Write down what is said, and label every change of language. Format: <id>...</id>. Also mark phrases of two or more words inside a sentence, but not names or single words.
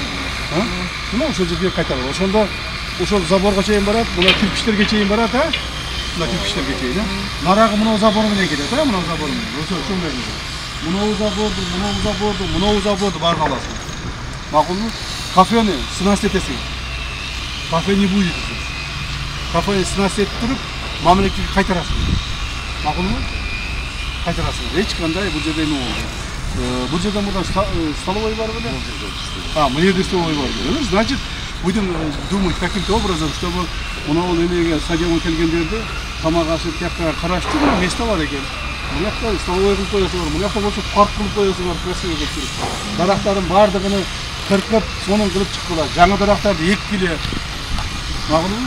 <ky>Мына ошол жерге кайтаргыла. Ошондо ошол заборго чейин барат, мына кирпичтерге чейин барат, а? Мына кирпичтерге чейин, а? Нарагы мына забор менен кетет, а? Мына забор менен. Ошол жерде. Мына заборду баарын аласың. Макулбу? Кафени снас этесиң.</ky> <ru>Кафе не будет.</ru> <ky>кафени снас этип туруп мамлекетке кайтарасың. Макулбу? Кайтарасың. Эч кандай бул жерде эме болду. Бул жерде мындан столовой бар беле? Мына жерде столовой бар беле.</ky> <ru>Значит, будем думать каким-то образом, чтобы</ru> <ky>мынау эмеге стадионго келгендерди тамак ашып тияктага караштыруу место бар экен. Мына жакта столовой кылып коесуңар, мына жакта болсо парк кылып коесуңар, красиво кетирип. Дарактардын баардыгын кыркып, сонун кылып чыккыла. Жаңы дарактарды эккиле. Макулбу?</ky>